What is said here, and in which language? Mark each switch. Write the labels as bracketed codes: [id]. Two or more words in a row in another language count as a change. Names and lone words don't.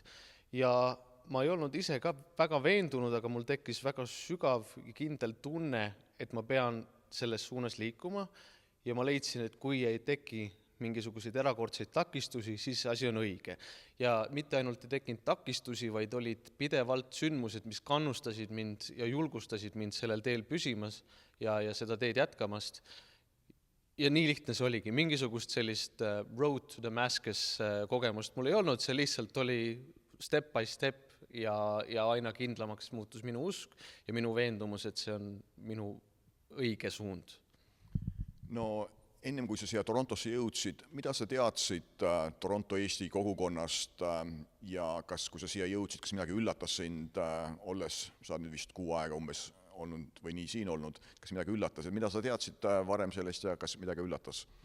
[et] Ja ma ei olnud ise ka väga veendunud, aga mul tekkis väga sügav kindel tunne, et ma pean selles suunas liikuma ja ma leidsin, et kui ei teki mingisuguseid erakordseid takistusi, siis asi on õige. Ja mitte ainult ei tekkinud takistusi, vaid olid pidevalt sündmused, mis kannustasid mind ja julgustasid mind sellel teel püsimas ja seda teed jätkamast. Ja nii lihtne see oligi. Mingisugust sellist [en] road to Damascus [et] kogemust mul ei olnud, see lihtsalt oli [en] step by step [et] ja aina kindlamaks muutus minu usk ja minu veendumus, et see on minu õige suund. No ennem kui sa siia Torontosse jõudsid, mida sa teadsid Toronto Eesti kogukonnast ja kas, kui sa siia jõudsid, kas midagi üllatas sind olles, sa oled nüüd vist 6 aega umbes olnud või nii siin olnud, kas midagi üllatas, et mida sa teadsid varem sellest ja kas midagi üllatas?